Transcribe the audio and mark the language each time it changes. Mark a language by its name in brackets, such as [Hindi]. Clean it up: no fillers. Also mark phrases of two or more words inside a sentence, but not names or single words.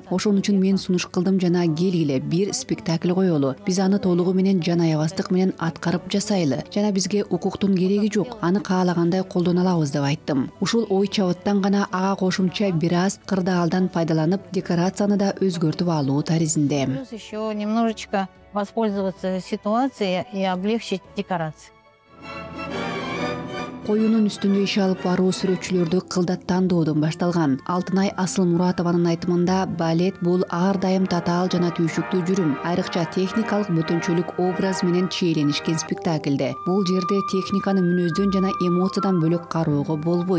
[Kyrgyz] Ошон үчүн мен сунуш кылдым жана келгиле бир спектакль коелу. Биз аны толугу менен жан аябастык менен аткарып жасайлы. Жана бизге укуктун кереги жок. Аны каалагандай колдоно алабыз деп айттым. Ушул ой чабыттан гана ага кошумча бир аз кырдаалдан пайдаланып, декорацияны да өзгөртүп алуу таризинде. [Russian] Плюс еще немножечко воспользоваться ситуацией и облегчить декорации. [Kyrgyz] Коюнун үстүндө иш алып баруу сүрөтчүлөрдү кылдаттандоодон башталган. Алтынай Асылмуратованын айтымында балет бул ар дайым татаал жана түйшүктүү жүрүм, айрыкча техникалык бөтөнчөлүк образ менен чиеленишкен спектакльде. Бул жерде техниканы мүнөздөн жана эмоциядан бөлөк кароого болбойт.